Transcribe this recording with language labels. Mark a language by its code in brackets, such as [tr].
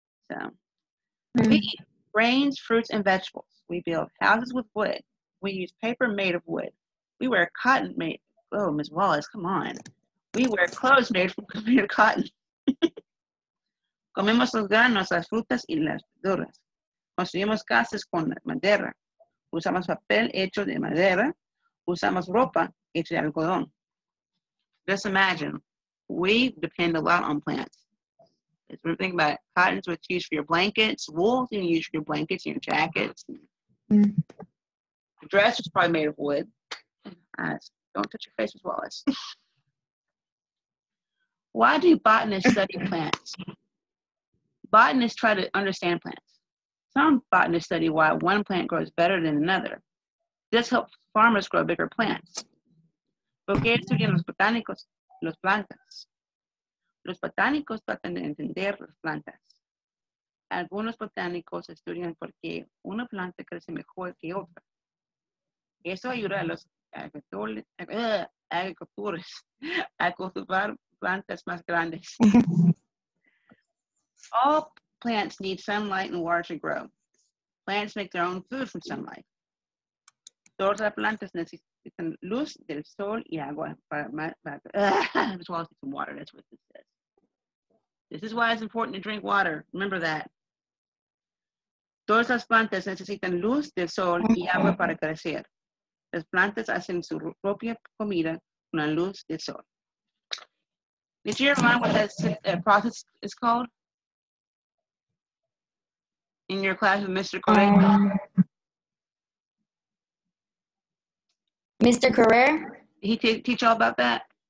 [en] So we eat grains, fruits, and vegetables. We build houses with wood. We use paper made of wood. We wear cotton made. Oh, Ms. Wallace, come on. We wear clothes made of cotton. [es] Comemos los granos, las frutas y las verduras. Construimos casas con madera. Usamos papel hecho de madera. Usamos ropa hecha de algodón. [en] Just imagine, we depend a lot on plants. If we think about it, cotton's what's used for your blankets. Wool you can use for your blankets and your jackets. The dress is probably made of wood. Don't touch your face, Ms. Wallace. Why do botanists study plants? Botanists try to understand plants. Some botanists study why one plant grows better than another. This helps farmers grow bigger plants. [es] ¿Por qué estudian los botánicos las plantas? Los botánicos tratan de entender las plantas. Algunos botánicos estudian por qué una planta crece mejor que otra. Eso ayuda a los agricultores a cultivar plantas más grandes. [en] All plants need sunlight and water to grow. Plants make their own food from sunlight. [es] Todas las plantas necesitan luz del sol y agua [en] as well as some water. That's what this says. This is why it's important to drink water. Remember that. [es] Todas las plantas necesitan luz del sol y agua para crecer. Las plantas hacen su propia comida con la luz del sol. [en] Did you ever learn what that process is called? In your class with Mr. Correa? Mr. Correa? Did he teach all about that?